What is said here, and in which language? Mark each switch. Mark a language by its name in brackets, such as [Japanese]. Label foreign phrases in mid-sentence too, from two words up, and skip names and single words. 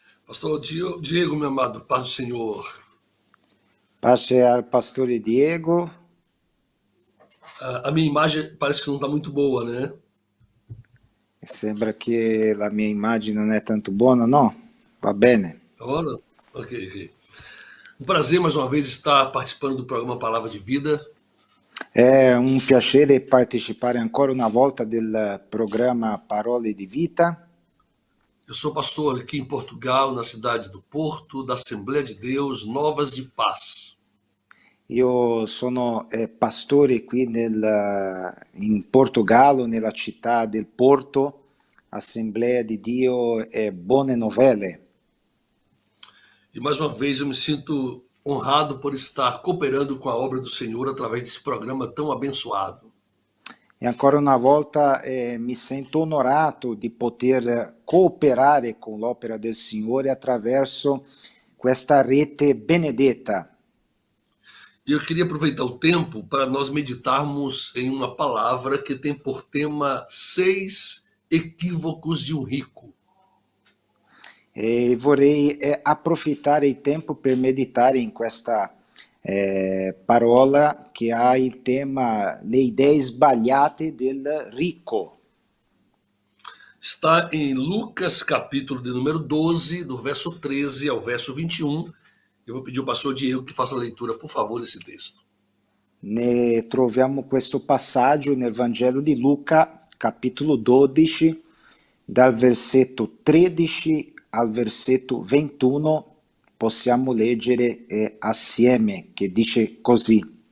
[Portuguese] Pastor Diego, meu amado, paz do Senhor. [Italian] Pace al pastore Diego. [Portuguese] A minha imagem parece que não está muito boa, né? [Italian] Sembra che la mia immagine non è tanto buona, no? Va bene. [Portuguese] Agora? Ok, ok. Um prazer mais uma vez estar participando do programa Palavra de Vida. [Italian] È un piacere partecipare ancora una volta del programma Parole di Vita. [Portuguese] Eu sou pastor aqui em Portugal, na cidade do Porto, da Assembleia de Deus, Novas de Paz. [Italian] Io sono pastore qui in Portogallo, nella città del Porto, Assemblea di Dio e Buone Novelle. [Portuguese] E mais uma vez eu me sinto honrado por estar cooperando com a obra do Senhor através desse programa tão abençoado. [Italian] E ancora una volta mi sento onorato di poter cooperare con l'opera del Signore attraverso questa rete benedetta. [Portuguese] E eu queria aproveitar o tempo para nós meditarmos em uma palavra que tem por tema 6 equívocos de um rico. [Italian] E vorrei approfittare il tempo per meditare in questa parola che ha il tema Le idee sbagliate del ricco. [Portuguese] Está em Lucas, capítulo de número 12, do verso 13 ao verso 21. Eu vou pedir ao pastor Diego que faça a leitura, por favor, desse texto. [Italian] Ne troviamo questo passaggio nel Vangelo di Luca, capitolo 12, dal versetto 13 al versetto 21. Possiamo leggere assieme, che dice così.